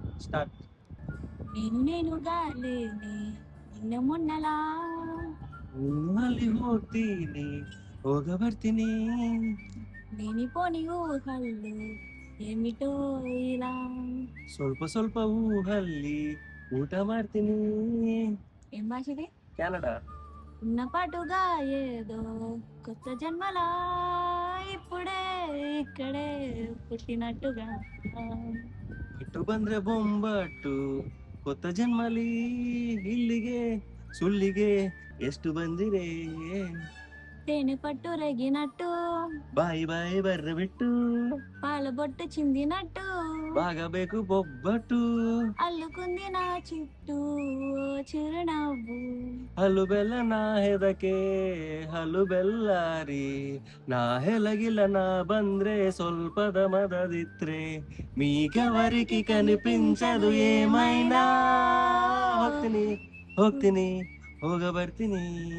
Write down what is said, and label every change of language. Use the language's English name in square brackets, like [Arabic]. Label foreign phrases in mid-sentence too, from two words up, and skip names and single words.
[Telugu] స్టార్ట్. నేనుగా లేనే నిన్న మొన్నలా [Kannada] మళ్ళీ ಹೋಗ್ತೀನಿ ಹೋಗ ಬರ್ತೀನಿ [Telugu] లేనిపోని ఊహల్లో ఏమిటో ఇలా [Kannada] ಸ್ವಲ್ಪ ಸ್ವಲ್ಪ ಊಹಲ್ಲಿ ಊಟ ಮಾಡ್ತೀನಿ. [Telugu] ఏం భాష ఇది? కెనడా. ఉన్న పాటుగా ఏదో కొత్త జన్మలా ఇప్పుడే ఇక్కడే పుట్టినట్టుగా [Kannada] ಬಿಟ್ಟು ಬಂದ್ರೆ ಬೊಂಬಾಟು ಕೊತ್ತ ಜನ್ಮಲಿ ಇಲ್ಲಿಗೆ ಸುಳ್ಳಿಗೆ ಎಷ್ಟು ಬಂದಿರೆ [Telugu] తేనె పట్టు రేగినట్టు [Kannada] ಬಾಯಿ ಬಾಯಿ ಬರ್ರ ಬಿಟ್ಟು [Telugu] పాల బొట్టు చిందినట్టు [Kannada] ಬಾಗಬೇಕು ಬೊಬ್ಬಟ್ಟು [Telugu] అల్లుకుంది నా చుట్టూ ఓ చిరునవ్వు [Kannada] ಹಲ್ಲು ಬೆಲ್ಲ ನಾ ಹೆದಕೆ ಹಲ್ಲು ಬೆಲ್ಲಾರಿ ನಾ ಹೆಲಗಿಲ್ಲ ನಾ ಬಂದ್ರೆ ಸ್ವಲ್ಪದ ಮದದಿತ್ರೆ [Telugu] మీకెవరికి కనిపించదు ఏమైనా [Kannada] ಹೋಗ್ತೀನಿ ಹೋಗ್ತೀನಿ ಹೋಗ ಬರ್ತೀನಿ.